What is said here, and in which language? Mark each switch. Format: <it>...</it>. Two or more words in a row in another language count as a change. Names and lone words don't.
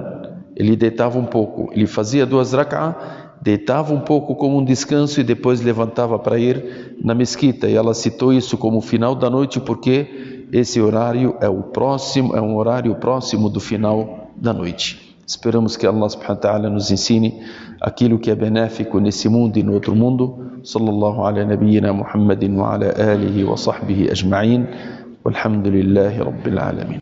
<pt>Ele deitava um pouco. Ele fazia 2 rak'ah, deitava um pouco como um descanso e depois levantava para ir na mesquita. E ela citou isso como final da noite porque esse horário é um horário próximo do final da noite. Esperamos que Allah</pt> <ar>سبحانه وتعالى</ar> <pt>nos ensine aquilo que é benéfico nesse mundo e no outro mundo.</pt> <ar>صلى الله على نبينا محمد وعلى آله وصحبه أجمعين. والحمد لله رب العالمين.</ar>